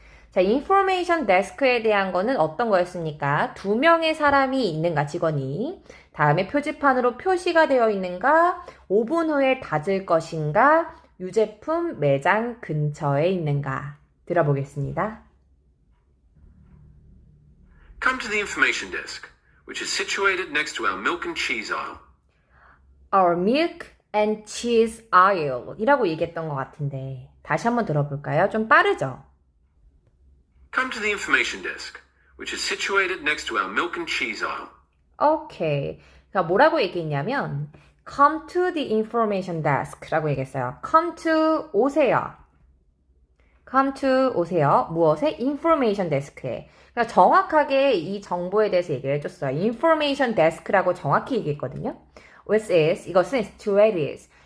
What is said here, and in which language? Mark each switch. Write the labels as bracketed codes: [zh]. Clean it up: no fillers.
[ko] 자, 인포메이션 데스크에 대한 거는 어떤 거였습니까? 2명의 사람이 있는가, 직원이. 다음에 표지판으로 표시가 되어 있는가, 5분 후에 닫을 것인가, 유제품 매장 근처에 있는가. 들어보겠습니다. [en] Come to the information desk, which is situated next to our milk and cheese aisle. Our milk and cheese aisle [ko] 이라고 얘기했던 것 같은데 다시 한번 들어볼까요? 좀 빠르죠? [en] Come to the information desk, which is situated next to our milk and cheese aisle. 오케이. [ko] 그러니까 뭐라고 얘기했냐면 [en] Come to the information desk [ko] 라고 얘기했어요. [en] Come to [ko] 오세요. Come to 오세요. 무엇에? information desk에. 그러니까 정확하게 이 정보에 대해서 얘기를 해줬어요. information desk라고 정확히 얘기했거든요. [en] Which is, [ko] 이것은 situated.